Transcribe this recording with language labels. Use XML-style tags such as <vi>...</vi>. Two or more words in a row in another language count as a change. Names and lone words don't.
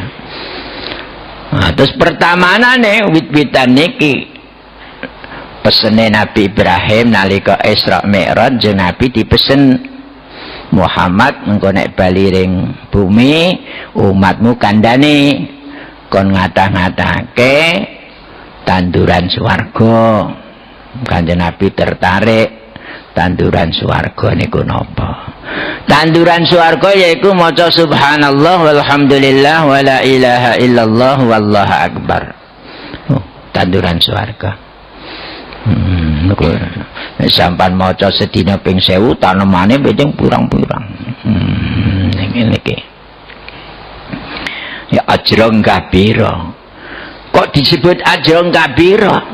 <jv>Nah, terus pertamanane wit-witan niki pesene Nabi Ibrahim nalika Isra Mi'raj jeung Nabi dipesen Muhammad engko nek bali ring bumi umatmu kandhane kon ngata-ngatake tanduran swarga. Kanjeng Nabi tertarik tanduran swarga niku napa? Tanduran swarga yaiku maca</jv> <ar>سبحان الله والحمد لله ولا إله إلا الله والله أكبر.</ar> <jv>Tanduran swarga. Sampan maca sedina ping 1000 tanemane ping pirang-pirang. Niki. Ya</jv> <ar>أجرا كبيرا.</ar> <jv>Kok disebut</jv> <ar>أجرا كبيرا?</ar>